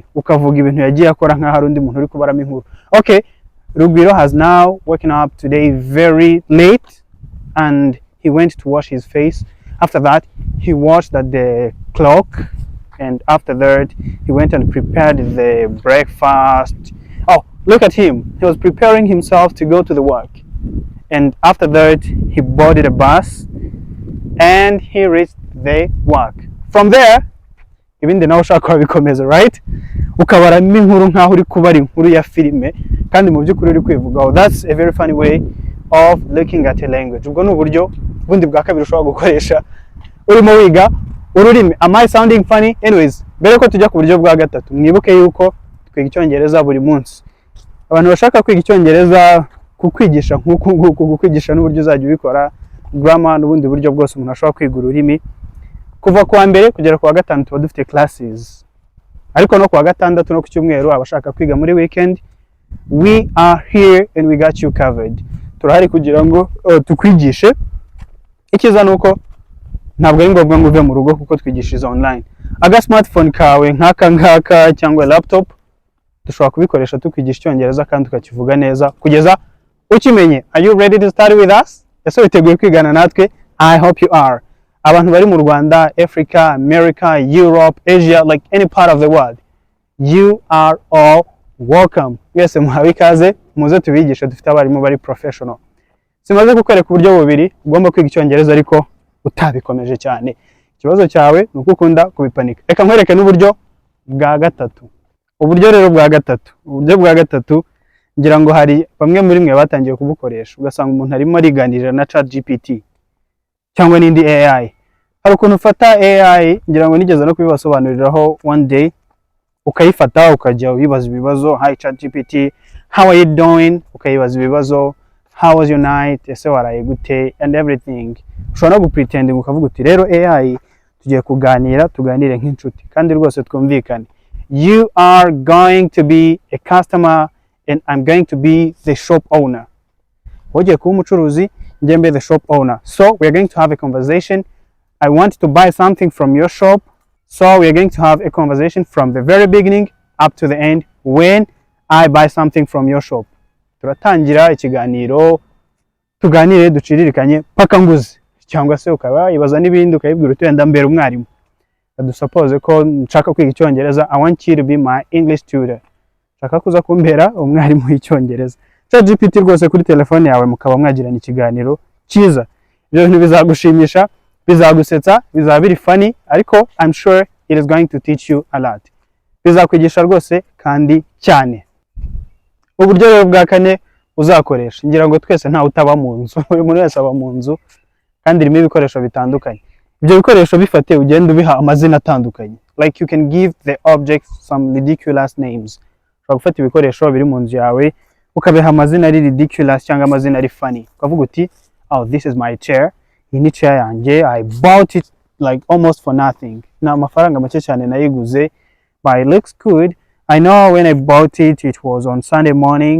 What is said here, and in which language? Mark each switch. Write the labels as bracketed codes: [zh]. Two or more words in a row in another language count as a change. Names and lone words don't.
[rw] Ukavuga ibintu yagiye akora nka hari undi muntu uri kubaramo inkuru. [en] Okay, Rugwiro has now woken up today very late and he went to wash his face. After that, he watched at the clock, and after that, he went and prepared the breakfast. Oh, look at him. He was preparing himself to go to the work. And after that, he boarded a bus and he reached the work. From there, [rw] ibindi nawe ushaka kubikomeza, right? Ukabaramo inkuru nkaho uri kubara inkuru ya filime kandi mu by'ukuri uri kwivugaho. [en] That's a very funny way of looking at a language. [rw] Ubwo ni uburyo bundi bwa kabiri ushobora gukoresha urimo wiga ururimi. [en] Am I sounding funny? Anyways, [rw] mbere ko tujya ku buryo bwa gatatu, mwibuke yuko twiga Icyongereza buri munsi. Abantu bashaka kwiga Icyongereza kukwigisha nk'uko kukwigisha n'uburyo uzajya ubikora, grammar n'ubundi buryo bwose umuntu ashobora kwiga ururimi. Kuva kuwa mbere kugera kuwa gatanu tuba dufite classes, ariko no kuwa gatandatu no ku cyumweru abashaka kwiga muri weekend, [en] we are here and we got you covered. [rw] Turahari kugira ngo tukwigishe. Ikiza nuko ntabwo ari ngombwa ngo uve mu rugo kuko twigishiriza online. Aga smartphone kawe nk'aka cyangwa laptop dushobora kubikoresha tukwigisha Icyongereza kandi tukakivuga neza kugeza ukimenye. [en] Are you ready to study with us? [rw] Ese witeguye kwigana natwe? [en] I hope you are. [rw] Abantu bari mu Rwanda, [en] Africa, America, Europe, Asia, like any part of the world, you are all welcome. [rw] Mwese muhawe ikaze, muze tubigisha, dufite abarimu bari professional. Simaze kukwereka uburyo bubiri ugomba kwiga Icyongereza ariko utabikomeje cyane. ikibazo cyawe nuko ukunda kubipanika. Reka nkwereke n'uburyo bwa gatatu. Uburyo rero bwa gatatu ngira ngo hari bamwe muri mwe batangiye kubukoresha, ugasanga umuntu arimo ariganirira na ChatGPT cyangwa n'indi AI. Hari ukuntu ufata AI, ngira ngo nigeze no kubibasobanuriraho [en] one day, [rw] ukayifata ukajya ubibaza ibibazo, [en] hi ChatGPT, how are you doing, [rw] ukayibaza ibibazo, [en] how was your night, [rw] ese waraye gute, [en] and everything. [rw] Ushobora no gupretending ukavuga uti rero AI tugiye tuganire nk'inshuti kandi rwose twumvikane. [en] You are going to be a customer and I'm going to be the shop owner. [rw] Ugiye kuba umucuruzi, njye mbe [en] the shop owner. So we are going to have a conversation. I want to buy something from your shop. So we are going to have a conversation from the very beginning up to the end when I buy something from your shop. [rw] Turatangira ikiganiro, tuganire duciririkanye paka nguzi, cyangwa se ukaba ibaza n'ibindi ukayibwira uti wenda mbere umwarimu. Suppose ko nshaka kwiga Icyongereza, [en] I want you to be my English tutor. [rw] Nshaka kuza kumbera umwarimu w'Icyongereza. ChatGPT rwose kuri telefone yawe mukaba mwagirana ikiganiro cyiza. Ibyo bintu bizagushimisha, bizagusetsa, bizaba biri funny, ariko [en] I'm sure it is going to teach you a lot. [rw] Bizakwigisha rwose kandi cyane. Uburyo rero bwa kane uzakoresha, ngira ngo twese nta utaba mu nzu, buri muntu wese aba mu nzu kandi irimo ibikoresho bitandukanye. Ibyo bikoresho bifate ugenda ubiha amazina atandukanye. [en] Like you can give the objects some ridiculous names. [rw] Ushobora gufata ibikoresho biri mu nzu yawe ukabiha amazina ari ridiculous cyangwa amazina ari funny. Ukavuga uti, [en] oh, this is my chair. [rw] Iyi ni chair yanjye, [en] I bought it like almost for nothing. [rw] Na amafaranga make cyane nayiguze, [en] but it looks good. I know when I bought it, it was on Sunday morning.